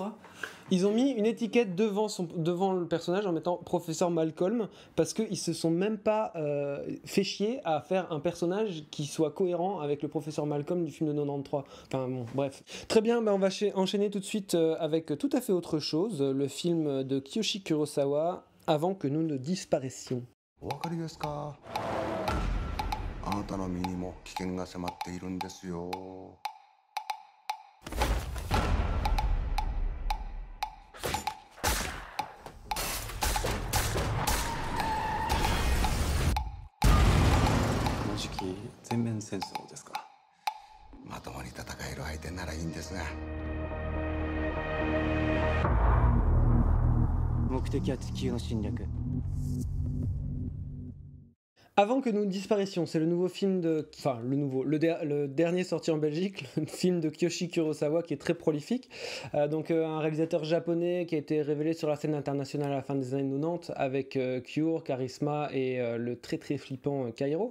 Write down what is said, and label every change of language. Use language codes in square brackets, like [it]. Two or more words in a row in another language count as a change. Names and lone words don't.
[fr] Ils ont mis une étiquette devant le personnage en mettant Professeur Malcolm, parce qu'ils se sont même pas fait chier à faire un personnage qui soit cohérent avec le Professeur Malcolm du film de 93. Enfin bon, bref. Très bien, on va enchaîner tout de suite avec tout à fait autre chose, le film de Kiyoshi Kurosawa, Avant que nous ne disparaissions. [ja] あなたの身にも危険が迫っているんですよ。この時期全面戦争ですか。まともに戦える相手ならいいんですが。目的は地球の侵略。 [fr] Avant que nous disparaissions, c'est le nouveau film le dernier sorti en Belgique, le film de Kiyoshi Kurosawa qui est très prolifique. Un réalisateur japonais qui a été révélé sur la scène internationale à la fin des années 90 avec Cure, Charisma et le très très flippant Kairo.